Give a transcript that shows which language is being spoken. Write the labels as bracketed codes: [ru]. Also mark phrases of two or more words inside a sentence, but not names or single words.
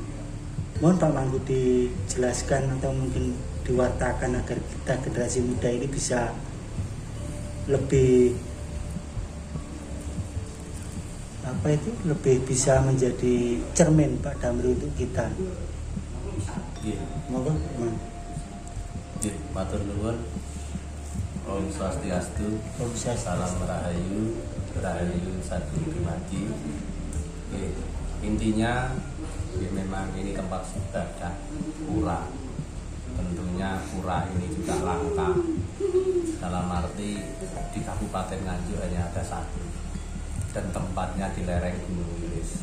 [id] Mohon Pak Mangku dijelaskan atau mungkin diwartakan agar kita generasi muda ini bisa lebih lebih bisa menjadi cermin Pak Damri untuk kita. Monggo, [jv] Nggih, matur nuwun. Om Swastiastu. [id] Om Swastiastu. Salam Rahayu, Rahayu Satu Dimati. Intinya memang ini tempat ibadah pura. Tentunya pura ini juga langka. Dalam arti di Kabupaten Nganjuk hanya ada satu, dan tempatnya di lereng Gunung Wilis.